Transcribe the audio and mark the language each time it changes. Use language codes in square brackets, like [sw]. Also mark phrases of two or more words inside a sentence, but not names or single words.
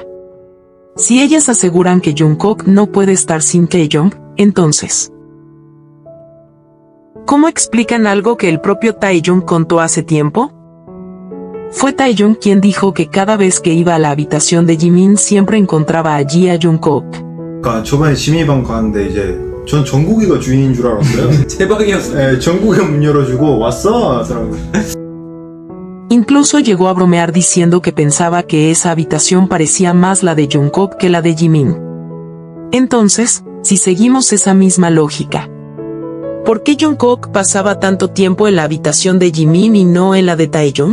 [es] Si ellas aseguran que Jungkook no puede estar sin Taeyong, entonces, ¿cómo explican algo que el propio Taeyong contó hace tiempo? Fue Taeyong quien dijo que cada vez que iba a la habitación de Jimin siempre encontraba allí a Jungkook. [ko] 그러니까 저번에 지민이 방 갔는데 이제 전 정국이가 주인인 줄 알았어요. 제 방이었어요. 네, 정국이가 문 열어주고 왔어. [es] Incluso llegó a bromear diciendo que pensaba que esa habitación parecía más la de Jungkook que la de Jimin. Entonces, si seguimos esa misma lógica, ¿por qué Jungkook pasaba tanto tiempo en la habitación de Jimin y no en la de Taeyong?